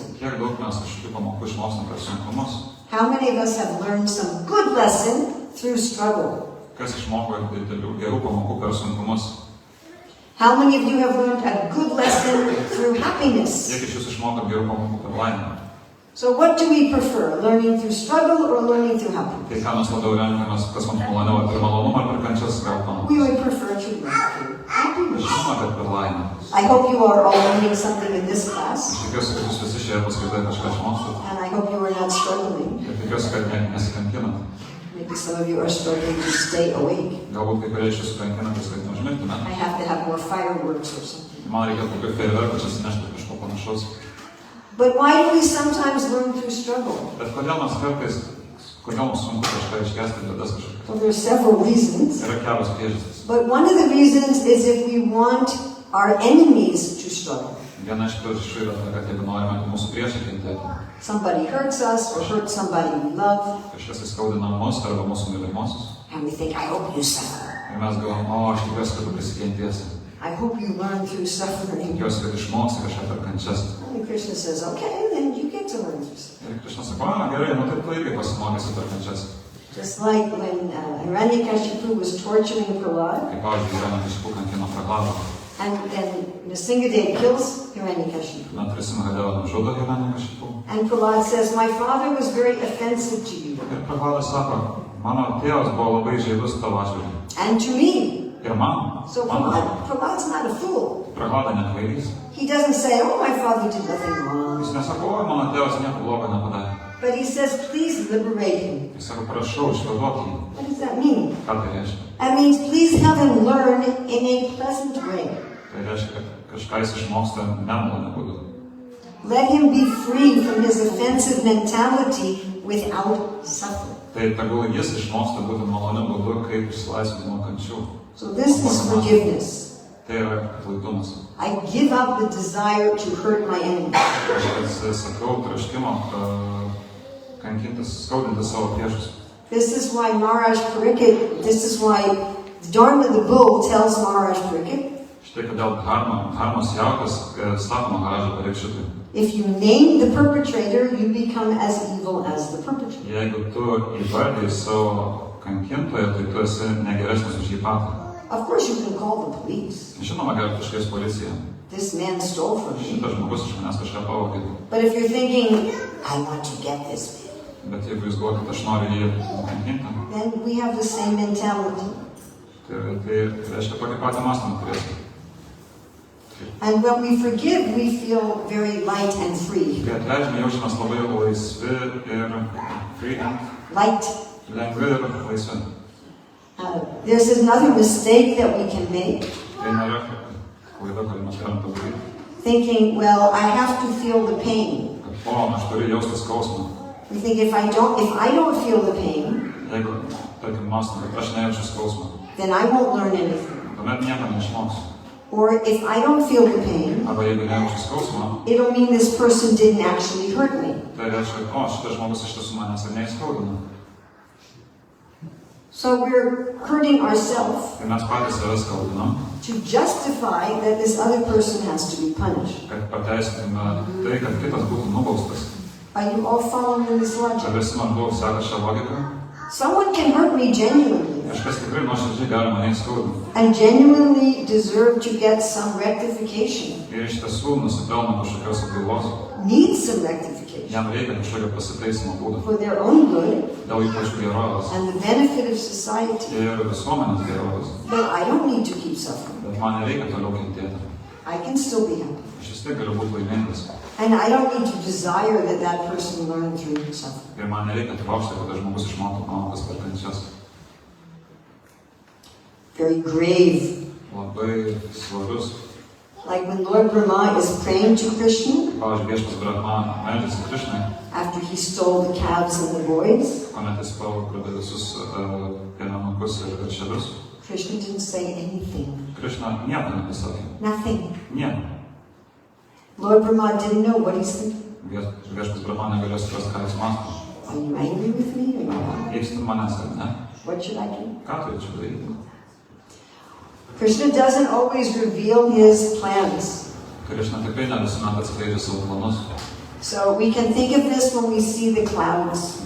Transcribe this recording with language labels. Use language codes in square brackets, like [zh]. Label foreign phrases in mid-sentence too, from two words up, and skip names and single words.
[lt] Kiek daug mes kažkokių pamokų išmokstam per sunkumus. [en] How many of us have learned some good lesson through struggle? [lt] Kas išmoko didelių gerų pamokų per sunkumus. [en] How many of you have learned a good lesson through happiness? [lt] Kiek iš jūsų išmoko gerų pamokų per laimę. [en] So what do we prefer, learning through struggle or learning through happiness? [lt] Tai ką mes labiau renkamės, kas mums maloniau, ar per malonumą, ar per kančias gal pamokos. [en] We would prefer to learn through happiness. [lt] Žinoma, kad per laimę. [en] I hope you are all learning something in this class, [lt] Aš tikiuosi, kad jūs visi šioje paskaitai kažką išmokstate. [en] and I hope you are not struggling. [lt] Ir tikiuosi, kad nesikankinat. [en] Maybe some of you are struggling to stay awake. [lt] Galbūt kai kurie iš jūsų kankinatės, kad neužmigtume. [en] I have to have more fireworks or something. [lt] Man reikia kokių fejerverkų čia sinešti kažko panašaus. [en] But why do we sometimes learn through struggle? [lt] Bet kodėl mums sunku kažką iškesti bėdas kažkokias? [en] Well, there are several reasons. [lt] Yra kelios priežastys. [en] But one of the reasons is if we want our enemies to struggle. [lt] Viena iš priežasčių yra ta, kad jeigu norime, kad mūsų priešai kentėtų. [en] Somebody hurts us or hurts somebody we love. [lt] Kažkas įskaudina mus arba mūsų mylimosius. [en] And we think, I hope you suffer. [lt] Ir mes galvom, aš tikiuosi, kad tu prisikentiesi. [en] I hope you learn through suffering. [lt] Tikiuosi, kad išmoksi kažką per kančias. [en] And Krishna says, okay, then you get to learn through suffering. [lt] Ir Krishna sako, gerai, tai tu irgi pasimokysi per kančias. [en] Just like when Hiranyakashipu was torturing Prahlad. [lt] Kaip pavyzdžiui, Hiranyakashipu kankino Prahladą. [en] And then Nrsimhadev kills Hiranyakashipu. [lt] Nrsimhadeva nužudo Hiranyakashipu. [en] And Prahlad says, my father was very offensive to you. [lt] Ir Prahladas sako, mano tėvas buvo labai žaidus tavo atžvilgiu. [en] And to me. [lt] Ir man. [en] So Prahlad's not a fool. [lt] Prahlada nekvailys. [en] He doesn't say, oh, my father did nothing wrong. [lt] Jis nesako, mano tėvas nieko blogo nepadarė. [en] But he says, please liberate him. [lt] Jis sako, prašau, išvaduok jį. [en] What does that mean? [lt] Ką tai reiškia? [en] That means please have him learn in a pleasant way. [lt] Tai reiškia, kad kažką jis išmoksta nemaloniu būdu. [en] Let him be free from his offensive mentality without suffering. [lt] Tai tegul jis išmoksta būti maloniu būdu, kaip išsilaisvinti nuo kančių. [en] So this is forgiveness. [lt] Tai yra atlaidumas. [en] I give up the desire to hurt my enemy. [lt] Aš sakau troškimo kankintis, skaudinti savo priešus. [en] This is why the Dharma the bull tells Maharaj Pariksit. [lt] Štai kodėl Dharmos jaukas sako Maharaja Parikšitui. [en] If you name the perpetrator, you become as evil as the perpetrator. [lt] Jeigu tu įvardiji savo kankintoją, tai tu esi negeresnis už jį patį. [en] Of course, you can call the police. [lt] Žinoma, gali kažkas policija. [en] This man stole from me. [lt] Šitas žmogus iš manęs kažką pavogė. [en] But if you're thinking, I want to get this man. [lt] Bet jeigu jūs galvojate, kad aš noriu jį kankinti, [en] then we have the same mentality. [lt] Tai reiškia tokį patį mąstymą turėsime. [en] And when we forgive, we feel very light and free. [lt] Kai atleidžiame, jaučiamės labai laisvi ir [en] free and light. [lt] Lengvi ir laisvi. [en] There's another mistake that we can make. [lt] Tai nėra klaida, kurį mes galim padaryti. [en] Thinking, well, I have to feel the pain. [lt] Aš turiu jausti skausmą. [en] We think if I don't feel the pain, [lt] jeigu, tarkim, mąstam, kad aš nejaučiu skausmą, [en] then I won't learn anything. [lt] Tuomet nieko neišmoksiu. [en] Or if I don't feel the pain, [lt] arba jeigu nejaučiu skausmą, [en] it'll mean this person didn't actually hurt me. [lt] Tai reiškia, šitas žmogus iš tiesų manęs ir neįskaudino. [en] So we're hurting ourselves [lt] Tai mes patys save skaudinam, [en] to justify that this other person has to be punished. [lt] Kad pateisintume tai, kad kitas būtų nubaustas. [en] Are you all following this logic? [lt] Ar visi maždaug seka šią logiką? [en] Someone can hurt me genuinely. [lt] Kažkas tikrai nuoširdžiai gali mane įskaudinti. [en] And genuinely deserve to get some rectification. [lt] Ir iš tiesų nusipelno kažkokios atgailos. [en] Needs some rectification. [lt] Jam reikia kažkokio pasitaisimo būdo. [en] For their own good. [lt] Dėl jų pačių gerovės. [en] And the benefit of society. [lt] Ir visuomenės gerovės. [en] But I don't need to keep suffering. [lt] Bet man nereikia toliau kentėti. [en] I can still be happy. [lt] Aš vis tiek galiu būti laimingas. [en] And I don't need to desire that that person learn through suffering. [lt] Ir man nereikia trokšti, kad žmogus išmoktų pamokas per kančias. [en] Very grave. [lt] Labai svarus. [en] Like when Lord Brahma is praying to Krishna. [lt] Pavyzdžiui, viešpats Brahma meldžiasi Krishnai. [en] After he stole the calves and the boys. [lt] Kuomet jis pagrobė visus piemenukus ir veršelius. [en] Krishna didn't say anything. [lt] Krishna nieko nepasakė. [en] Nothing. [lt] Nieko. [en] Lord Brahma didn't know what he's thinking. [lt] Viešpats Brahma negalėjo suprasti, ką jis mąsto. [en] Are you angry with me or not? [lt] Pyksti manęs ar ne? [en] What should I do? [lt] Ką turėčiau daryti? [en] Krishna doesn't always reveal his plans. [lt] Krishna tikrai ne visuomet atskleidžia savo planus. [en] So we can think of this when we see the clouds.